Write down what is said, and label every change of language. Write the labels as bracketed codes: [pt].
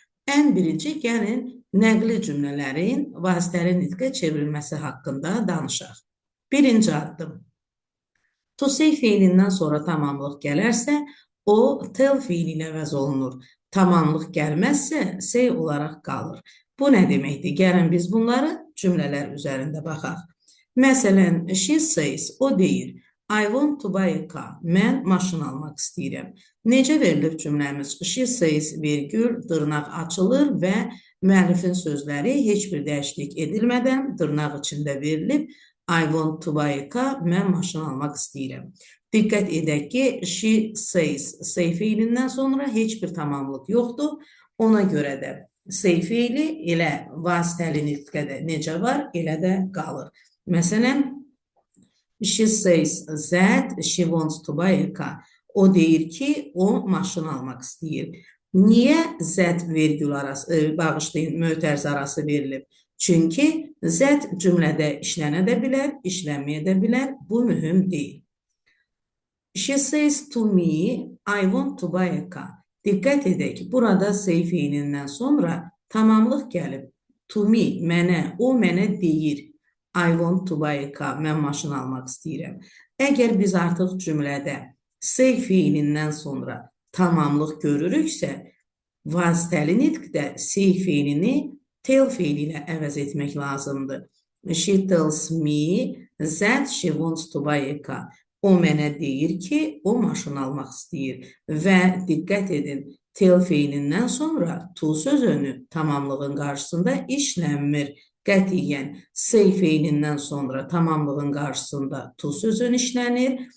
[az] Ən birinci, gəlin nəqli cümlələrin vasitəli nitqə çevrilməsi haqqında danışaq. Birinci addım. To say feilindən sonra tamamlıq gələrsə, o tell feili ilə əvəz olunur. Tamamlıq gəlməzsə, say olaraq qalır. Bu nə deməkdir? Gəlin biz bunları cümlələr üzərində baxaq. Məsələn, [en] she says, [az] o deyir, [en] I want to buy a car. [az] Mən maşın almaq istəyirəm. Necə verilib cümləmiz? [en] She says, [az] virgül, dırnaq açılır və müəllifin sözləri heç bir dəyişiklik edilmədən dırnaq içində verilib. [en] I want to buy a car. [az] Mən maşın almaq istəyirəm. Diqqət edək ki, [en] she says, [az] say feilindən sonra heç bir tamamlıq yoxdur. Ona görə də say feili elə vasitəli nitqədə necə var, elə də qalır. Məsələn, [en] she says that she wants to buy a car. [az] O deyir ki, o maşın almaq istəyir. Niyə that virgül arası, bağışlayın, mötərz arası verilib? Çünki that cümlədə işlənə də bilər, işlənməyə də bilər. Bu mühüm deyil. [en] She says to me, I want to buy a car. [az] Diqqət edək ki, burada say feilindən sonra tamamlıq gəlib. [en] To me, [az] mənə, o mənə deyir. [en] I want to buy a car. [az] Mən maşın almaq istəyirəm. Əgər biz artıq cümlədə say feilindən sonra tamamlıq görürüksə, vasitəli nitqdə say feilini tell feili ilə əvəz etmək lazımdır. [en] She tells me that she wants to buy a car. [az] O mənə deyir ki, o maşın almaq istəyir. Və diqqət edin, tell feilindən sonra to sözünü tamamlığın qarşısında işlənmir. Qətiyyən, say feilindən sonra tamamlığın qarşısında to sözün işlənir.